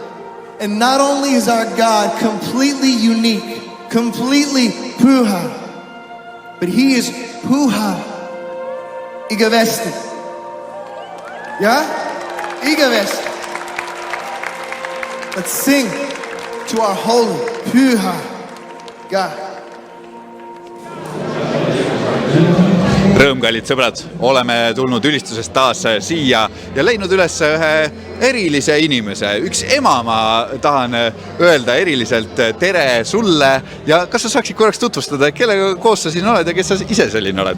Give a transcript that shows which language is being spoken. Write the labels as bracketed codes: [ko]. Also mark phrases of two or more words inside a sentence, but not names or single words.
[en] And not only is our God completely unique, completely Pyha, but He is [et] Pyha Igavesti. [en] Yeah? Igavesti. Let's sing to our holy, Pyha God. [et] Rõõm, kallid sõbrad, oleme tulnud ülistusest taas siia ja leidnud üles ühe erilise inimese. Üks ema ma tahan öelda eriliselt tere sulle ja kas sa saaksid korraks tutvustada, kellega koos sa siin oled ja kes sa ise selline oled?